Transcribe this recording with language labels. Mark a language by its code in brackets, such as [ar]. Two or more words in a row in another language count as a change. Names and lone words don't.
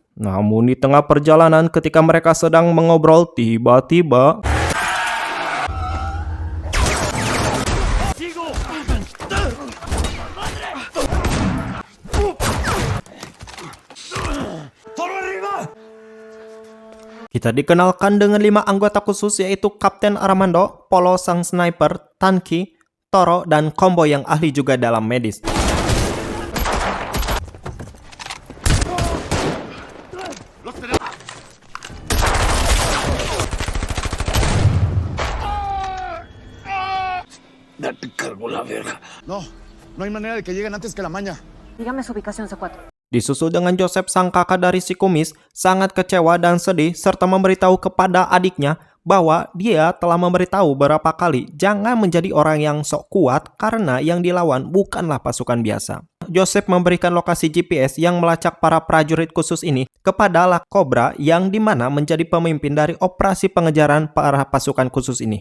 [id] Namun di tengah perjalanan ketika mereka sedang mengobrol, tiba-tiba kita dikenalkan dengan 5 anggota khusus yaitu Kapten Armando, Polo sang sniper, Tanki, Toro, dan Combo yang ahli juga dalam medis. [es] Te cargó la verga. No, no hay manera de que lleguen antes que la maña. Dígame su ubicación, C4. [id] Disusul dengan Joseph sang kakak dari si kumis, sangat kecewa dan sedih serta memberitahu kepada adiknya bahwa dia telah memberitahu beberapa kali jangan menjadi orang yang sok kuat karena yang dilawan bukanlah pasukan biasa. Joseph memberikan lokasi GPS yang melacak para prajurit khusus ini kepada La Cobra yang dimana menjadi pemimpin dari operasi pengejaran para pasukan khusus ini.